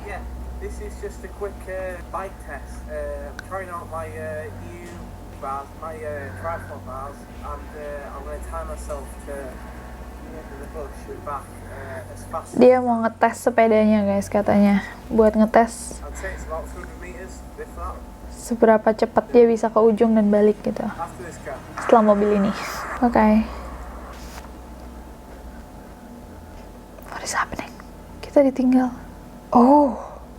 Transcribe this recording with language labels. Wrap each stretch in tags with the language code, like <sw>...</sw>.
<en>Yeah, this is just a quick bike test. I'm trying out my new bars, my triathlon bars, and I'm going to tie myself to the end of the bush and back as fast as</en> <id>Dia mau ngetes sepedanya guys katanya. Buat ngetes</id> <en>I'd say it's about 200 meters, if that,</en> <id>seberapa cepat dia bisa ke ujung dan balik gitu</id> <en>after this car.</en> <id>setelah mobil ini. Oke.</id> <en>What is happening?</en> <id>Kita ditinggal.</id> <en>Oh.</en>